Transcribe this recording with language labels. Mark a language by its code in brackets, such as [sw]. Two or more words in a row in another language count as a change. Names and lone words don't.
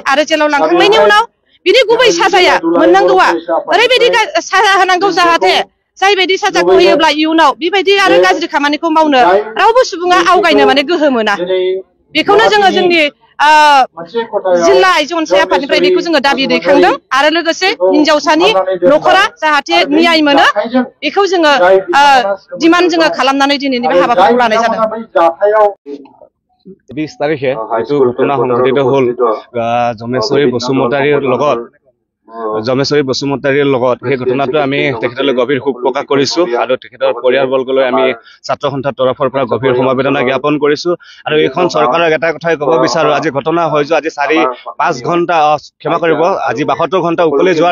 [brx] आरो जेलाव लांखांनायनि उनाव बिनि गुबै साजाया मोननांगौआ ओरैबायदि साजा होनांगौ जाहाथे जायबायदि साजाखौ होयोब्ला इयुनाव बेबायदि आरो गाज्रि खामानिखौ मावनो रावबो सुबुङा आवगायनो माने गोहो मोना। बेखौनो जोङो जोंनि जिल्ला आइजो अनसाय आफादनिफ्राय बेखौ जोङो दाबि दैखांदों। आरो लोगोसे हिन्जावसानि न'खरा जाहाथे न्याय मोनो, बेखौ जोङो डिमान्ड जोङो खालामनानै दिनैनि बे हाबाफारिखौ लानाय जादों। [as] 20 তাৰিখে এইটো ঘটনা সংঘটিত হ'ল জমেশ্বৰী বসুমতাৰীৰ লগত জমেশ্বৰী বসুমতাৰীৰ লগত সেই ঘটনাটো আমি তেখেতলৈ গভীৰ শোক প্ৰকাশ কৰিছো আৰু তেখেতৰ পৰিয়ালবৰ্গলৈ আমি ছাত্ৰ সন্থাৰ তৰফৰ পৰা গভীৰ সমবেদনা জ্ঞাপন কৰিছো আৰু এইখন চৰকাৰক এটা কথাই ক'ব বিচাৰো আজি ঘটনা হৈ যোৱা আজি 4-5 ঘণ্টা ক্ষমা কৰিব আজি 72 ঘণ্টা উকলি যোৱাৰ